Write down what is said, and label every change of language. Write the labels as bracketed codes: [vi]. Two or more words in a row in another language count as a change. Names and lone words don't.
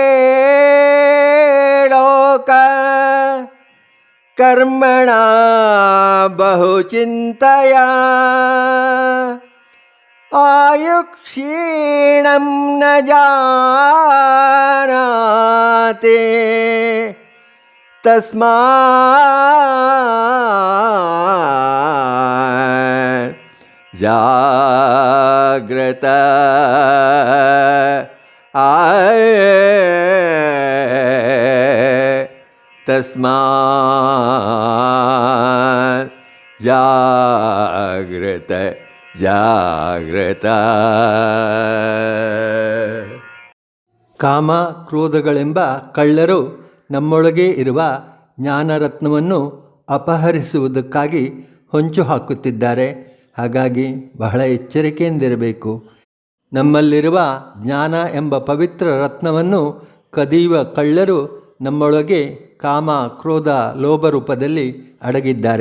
[sa] ಲೋಕ ಕರ್ಮಣ ಬಹುಚಿಂತಯ ಆಯುಕ್ಷೀಣಂ ನ ಜಾನಾತಿ ತಸ್ಮಾತ್ ಜಾಗ್ರತ. ತಸ್ಮಾತ್ ಜಾಗ್ರತ ಜಾಗ್ರತ. [kn] ಕಾಮ ಕ್ರೋಧಗಳೆಂಬ ಕಳ್ಳರು ನಮ್ಮೊಳಗೆ ಇರುವ ಜ್ಞಾನರತ್ನವನ್ನು ಅಪಹರಿಸುವುದಕ್ಕಾಗಿ ಹೊಂಚು ಹಾಕುತ್ತಿದ್ದಾರೆ. ಹಾಗಾಗಿ ಬಹಳ ಎಚ್ಚರಿಕೆಯಿಂದಿರಬೇಕು. ನಮ್ಮಲ್ಲಿರುವ ಜ್ಞಾನ ಎಂಬ ಪವಿತ್ರ ರತ್ನವನ್ನು ಕದಿಯುವ ಕಳ್ಳರು ನಮ್ಮೊಳಗೆ ಕಾಮ, ಕ್ರೋಧ, ಲೋಭ ರೂಪದಲ್ಲಿ ಅಡಗಿದ್ದಾರೆ.